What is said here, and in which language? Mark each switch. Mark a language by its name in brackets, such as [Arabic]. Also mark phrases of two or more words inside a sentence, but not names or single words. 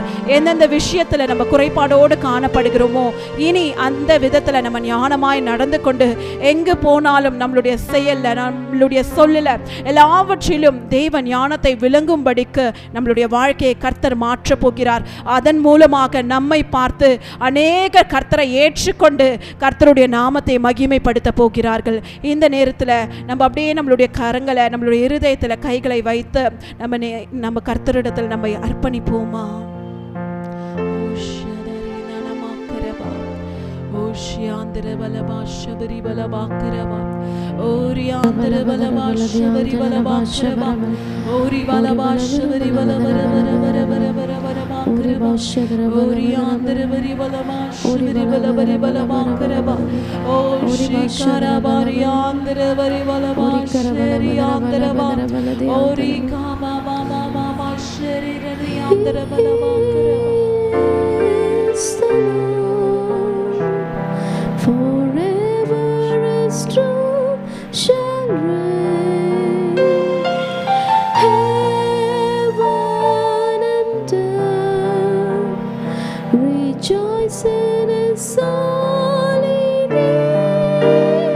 [Tamil] எந்தெந்த விஷயத்தில் நம்ம குறைபாடோடு காணப்படுகிறோமோ இனி அந்த விதத்தில் நம்ம ஞானமாய் நடந்து கொண்டு எங்கு போனாலும் நம்மளுடைய செயல்ல நம்மளுடைய சொல்லல எல்லாவற்றிலும் தேவ ஞானத்தை விளங்கும்படிக்கு நம்மளுடைய வாழ்க்கையை கர்த்தர் மாற்ற போகிறார். அதன் மூலமாக நம்மை பார்த்து அநேக கர்த்தரை ஏற்றுக்கொண்டு கர்த்தருடைய நாமத்தை மகிமைப்படுத்த போகிறார்கள். இந்த நேரத்தில் நம்ம அப்படியே நம்மளுடைய கரங்களை நம்மளுடைய இருதயத்தில் கைகளை வைத்து நம்ம கர்த்தரிடத்தில் நம்ம அர்ப்பணிப்போமா? Shyandra balaba shabari balaba karaba Oriandra balaba shabari balaba karaba Ori balaba shabari balaba bara bara bara bara karaba Oriandra bari balaba shabari balaba karaba O shikara bari andra bari balaba sheri andra ba Ori kama mama mama sheri rani andra balaba karaba [English] Forever His truth shall reign. Heaven and earth rejoice in His holy name.